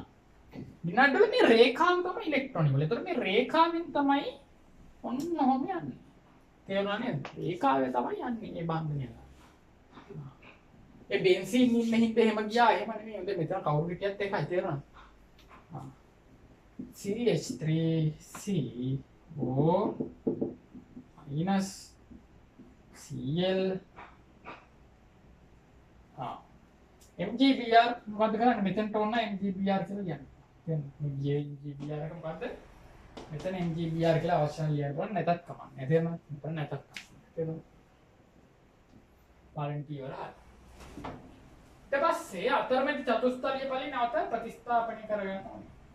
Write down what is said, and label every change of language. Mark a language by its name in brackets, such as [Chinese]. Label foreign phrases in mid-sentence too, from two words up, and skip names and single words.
[Sinhala] ග්‍රීනාඩ් වල මේ රේඛාව තමයි ඉලෙක්ට්‍රෝන වල. ඒතර මේ රේඛාවෙන් තමයි ඔන්න ඔහොම යන්නේ. තේරුණා නේද? රේඛාවේ තමයි යන්නේ මේ බන්ධනය. ඒ බෙන්සීන් ඉන්න හින්දා එහෙම ගියා. එහෙම නෙමෙයි. හොඳ මෙතන කවුරු හිටියත් ඒකයි තේරෙනවද? CH3CO minus Cl MgBr මොකද්ද කරන්නේ? මෙතනට ඕන MgBr කියලා කියන්නේ. දැන් මේ MgBr එක මොකද්ද? මෙතන MgBr කියලා අවශ්‍ය නම් ලියන්න ඕන නැතත් කමන්නේ. තේරෙනවද? මෙතන නැතත් කමන්නේ. තේරෙනවද? පාරෙන්ටි වල ඊට පස්සේ අතරමැදි චතුස්තරීය ඵලෙ නැවත ප්‍රතිස්ථාපනය කරගන්න ඕනේ.